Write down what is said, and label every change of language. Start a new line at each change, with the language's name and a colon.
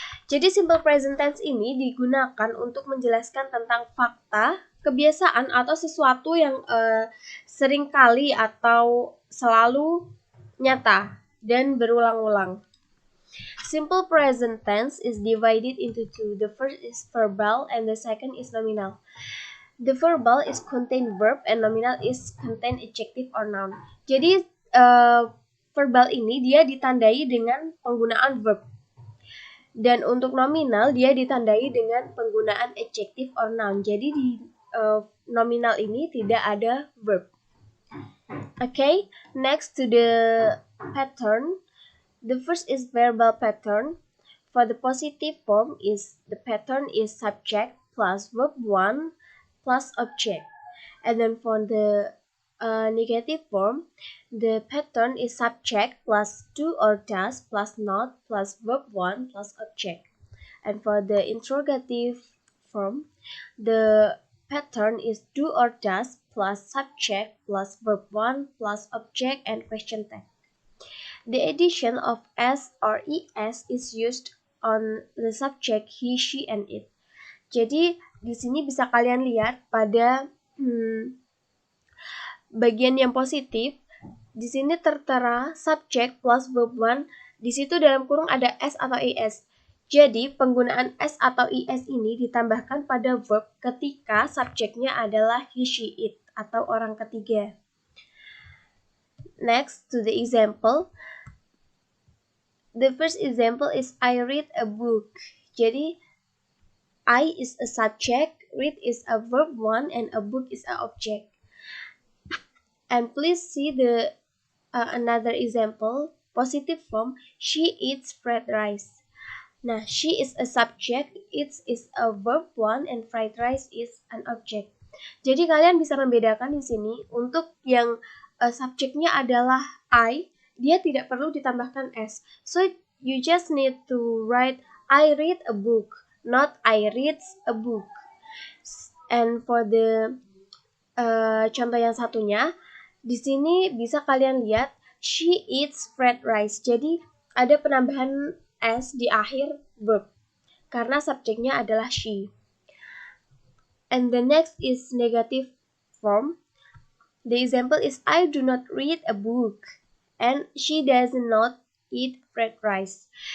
Indonesian: Jadi simple present tense ini digunakan untuk menjelaskan tentang fakta, kebiasaan atau sesuatu yang sering kali atau selalu nyata dan berulang-ulang.
English: Simple present tense is divided into two. The first is verbal and the second is nominal. The verbal is contain verb and nominal is contain adjective or noun.
Indonesian: Jadi verbal ini dia ditandai dengan penggunaan verb. Dan untuk nominal dia ditandai dengan penggunaan
English: adjective or noun.
Indonesian: Jadi di nominal ini tidak ada verb.
English: Okay, next to the pattern. The first is verbal pattern. For the positive form is the pattern is subject plus verb 1 plus object. And then for the negative form, the pattern is subject plus do or does plus not plus verb 1 plus object. And for the interrogative form, the pattern is do or does plus subject plus verb 1 plus object and question tag. The addition of s or es is used on the subject he, she, and it.
Indonesian: Jadi di sini bisa kalian lihat pada bagian yang positif. Di sini tertera subject plus verb 1. Di situ dalam kurung ada s atau es. Jadi penggunaan s atau es ini ditambahkan pada verb ketika subjeknya adalah he, she, it atau orang ketiga.
English: Next to the example. The first example is I read a book.
Indonesian: Jadi
English: I is a subject, read is a verb 1, and a book is an object. And please see the another example, positive form, she eats fried rice.
Indonesian: Nah,
English: she is a subject, it is a verb 1, and fried rice is an object.
Indonesian: Jadi kalian bisa membedakan di sini untuk yang subjeknya adalah I, dia tidak perlu ditambahkan s.
English: So you just need to write I read a book, not I reads a book. And for the
Indonesian: contoh yang satunya, di sini bisa kalian lihat
English: she eats fried rice.
Indonesian: Jadi ada penambahan s di akhir verb karena subjeknya adalah she.
English: And the next is negative form. The example is I do not read a book and she does not eat fried rice.